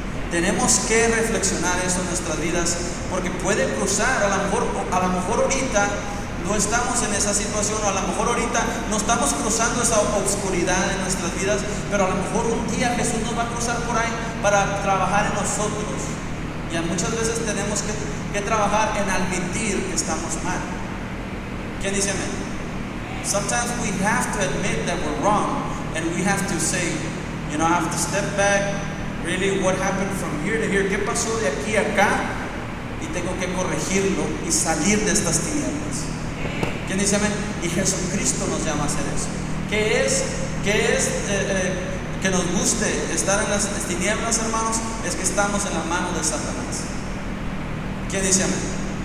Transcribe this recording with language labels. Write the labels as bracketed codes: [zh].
[es] Tenemos que reflexionar eso en nuestras vidas, porque puede cruzar, a lo mejor ahorita no estamos en esa situación, o a lo mejor ahorita no estamos cruzando esa oscuridad en nuestras vidas, pero a lo mejor un día Jesús nos va a cruzar por ahí para trabajar en nosotros. Y muchas veces tenemos que trabajar en admitir que estamos mal. ¿Quién dice amén? [en] Sometimes we have to admit that we're wrong, and we have to say, I have to step back. Really, what happened from here to here? [es] ¿Qué pasó de aquí a acá? Y tengo que corregirlo y salir de estas tinieblas. ¿Quién dice amén? Y Jesucristo nos llama a hacer eso. ¿Qué es que nos guste estar en las tinieblas, hermanos? Es que estamos en la mano de Satanás. ¿Quién dice amén?